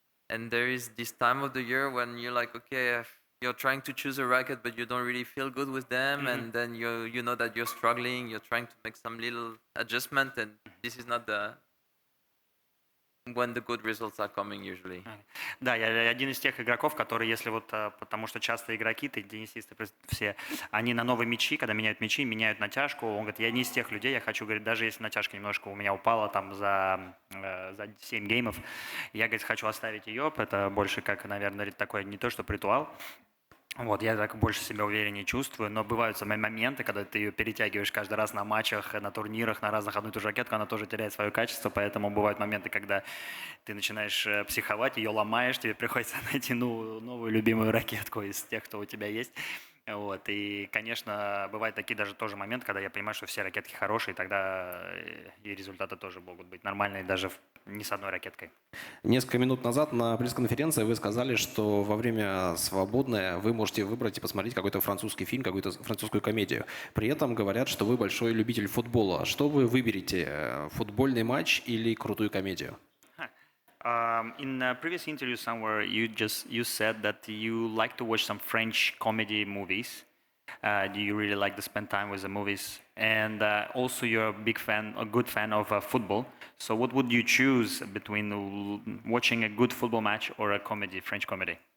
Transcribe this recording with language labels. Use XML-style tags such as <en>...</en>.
<en>And there is this time of the year when you're like, okay, you're trying to choose a racket, but you don't really feel good with them, and then you know that you're struggling. You're trying to make some little adjustment, and this is not the when the good results are coming usually.</en> <ru>Да, я один из тех игроков, которые, если вот, потому что часто игроки, теннисисты все, они на новые мячи, когда меняют мячи, меняют натяжку. Он говорит, я не из тех людей, я хочу, говорит, даже если натяжка немножко у меня упала там за 7 геймов, я, говорит, хочу оставить ее. Это больше как, наверное, такой не то, что ритуал. Вот, я так больше себя увереннее чувствую, но бывают самые моменты, когда ты ее перетягиваешь каждый раз на матчах, на турнирах, на разных одну и ту же ракетку, она тоже теряет свое качество, поэтому бывают моменты, когда ты начинаешь психовать, ее ломаешь, тебе приходится найти новую любимую ракетку из тех, кто у тебя есть. Вот, и, конечно, бывают такие даже тоже моменты, когда я понимаю, что все ракетки хорошие, тогда и результаты тоже могут быть нормальные, даже не с одной ракеткой. Несколько минут назад на пресс-конференции вы сказали, что во время свободное вы можете выбрать и посмотреть какой-то французский фильм, какую-то французскую комедию. При этом говорят, что вы большой любитель футбола. Что вы выберете, футбольный матч или крутую комедию?</ru> <en>In a previous interview somewhere, you said that you like to watch some French comedy movies. Do you really like to spend time with the movies? And also, you're a good fan of football. So, what would you choose between watching a good football match or a comedy, French comedy?</en>